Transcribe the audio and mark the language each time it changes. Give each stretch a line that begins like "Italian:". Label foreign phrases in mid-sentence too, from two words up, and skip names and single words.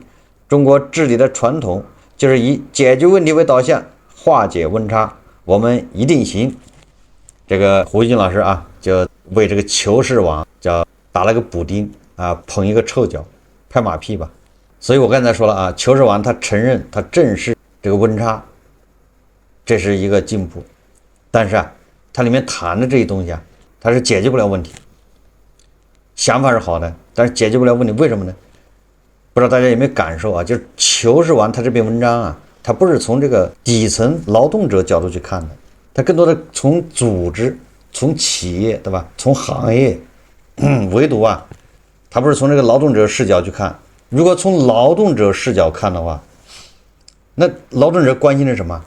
Chinese: 中國治理的傳統就是以解決問題為導向，化解溫差，我們一定行。這個胡金老師啊，就為這個求是網叫打了個補丁啊，捧一個臭腳，拍馬屁吧。所以我剛才說了啊，求是網他承認他正視這個溫差，這是一個進步。但是啊，它裡面談的這些東西啊，它是解決不了問題。想法是好的，但是解決不了問題，為什麼呢？不知道大家有沒有感受啊？就是求是網他這篇文章啊，它不是從這個底層勞動者角度去看的，它更多的從組織、從企業，對吧？從行業，唯獨啊，它不是從這個勞動者視角去看。如果從勞動者視角看的話，那勞動者關心的是什麼？